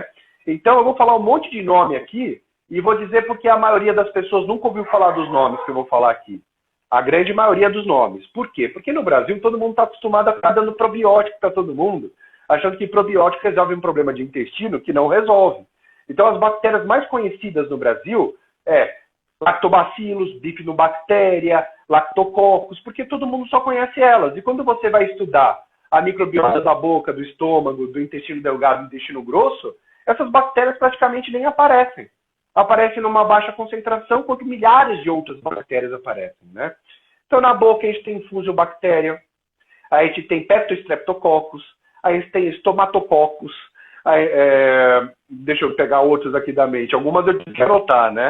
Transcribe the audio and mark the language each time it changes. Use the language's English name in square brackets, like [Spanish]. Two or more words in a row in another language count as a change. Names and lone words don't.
[Portuguese] Então eu vou falar um monte de nome aqui e vou dizer porque a maioria das pessoas nunca ouviu falar dos nomes que eu vou falar aqui. A grande maioria dos nomes. Por quê? Porque no Brasil todo mundo está acostumado a ficar dando probiótico para todo mundo, achando que probiótico resolve um problema de intestino que não resolve. Então as bactérias mais conhecidas no Brasil lactobacillus, bifidobactéria, lactococcus, porque todo mundo só conhece elas. E quando você vai estudar a microbiota da boca, do estômago, do intestino delgado, do intestino grosso, essas bactérias praticamente nem aparecem. Aparecem numa baixa concentração, enquanto milhares de outras bactérias aparecem, né? Então, na boca, a gente tem fusiobactéria, a gente tem Peptostreptococcus, a gente tem Stomatococcus, deixa eu pegar outros aqui da mente, algumas eu tive que anotar, né?